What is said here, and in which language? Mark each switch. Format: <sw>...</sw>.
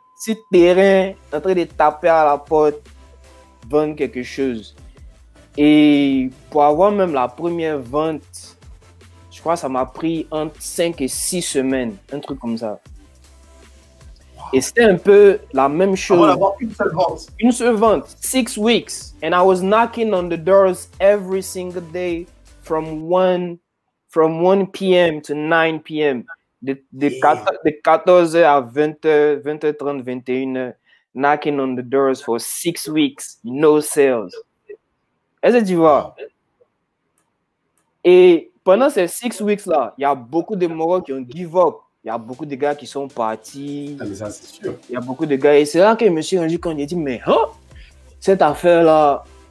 <fr>Si terrain, en train de taper à la porte, vendre quelque chose. Et pour avoir même la première vente, je crois que ça m'a pris entre 5 et 6 semaines, un truc comme ça. Et c'était un peu la même chose. On va avoir une seule vente. Une seule vente.</fr> <en>6 weeks. And I was knocking on the doors every single day from 1 p.m. to 9 p.m.</en> <fr>De 14h à 20h, 20h30, 21h.</fr> <en>Knocking on the doors for 6 weeks. No sales.</en> <fr>Est-ce que tu vois? Et pendant ces 6 weeks-là, il y a beaucoup de Marocains qui ont</fr> <en>give up.</en> <fr>Il y a beaucoup de gars qui sont partis. Ah, mais ça, c'est sûr. Il y a beaucoup de gars. Et c'est là que je me suis rendu compte, j'ai dit, mais cette affaire-là.</fr>